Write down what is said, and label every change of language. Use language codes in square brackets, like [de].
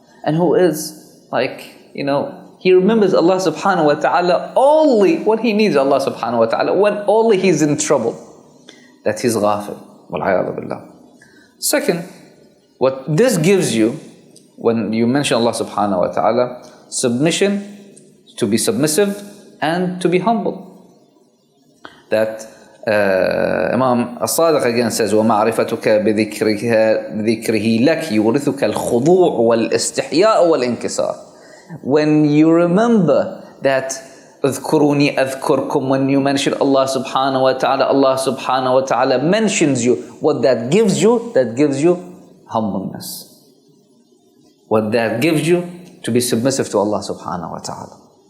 [en] And who is like, you know, he remembers Allah subhanahu wa ta'ala only when he needs Allah subhanahu wa ta'ala, when only he's in trouble, that he's ghafil. Wal-'iyadhu billah. Second, what this gives you, when you mention Allah subhanahu wa ta'ala, submission, to be submissive and to be humble. That Imam As-Sadiq again says, [ar] وَمَعْرِفَتُكَ بِذِكْرِهِ لَكْ يُورِثُكَ الْخُضُوعُ وَالْإِسْتِحْيَاءُ وَالْإِنْكِسَارُ. [en] When you remember that [ar] اذْكُرُونِي أَذْكُرْكُمْ, [en] when you mention Allah subhanahu wa ta'ala, Allah subhanahu wa ta'ala mentions you. What that gives you? That gives you humbleness. What that gives you? To be submissive to Allah subhanahu wa ta'ala.